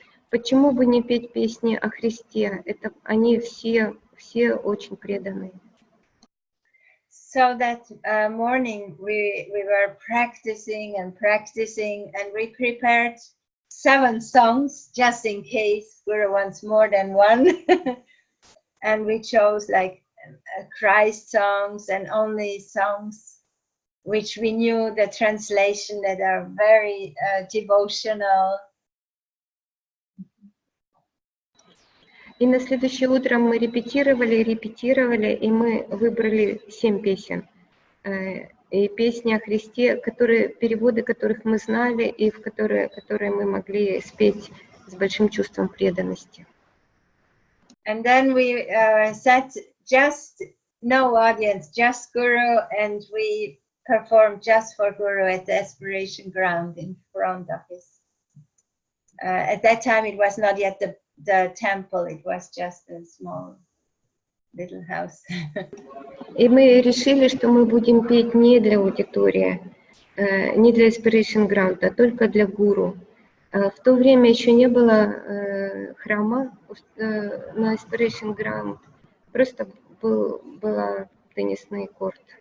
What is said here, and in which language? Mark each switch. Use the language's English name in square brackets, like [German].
[Russian] Почему бы не петь песни о Христе? Они все очень преданные. [English] So that morning we were practicing, and we prepared 7 songs just in case Guru wants more than one. And we chose like Christ songs and only songs which we knew the translation that are very devotional. [Russian] И на следующее утро мы репетировали, и мы выбрали 7 песен. И песни о Христе, переводы которых мы знали, и которые мы могли спеть с большим чувством преданности. [English] And then we said just no audience, just Guru, and we performed just for Guru at the Aspiration Ground in front of his. At that time, it was not yet the temple, it was just a small little house. [Russian] И мы решили, что мы будем петь не для аудитории, не для Aspiration Ground, а только для Гуру. В то время еще не было храма на Aspiration Ground, просто был теннисный корт.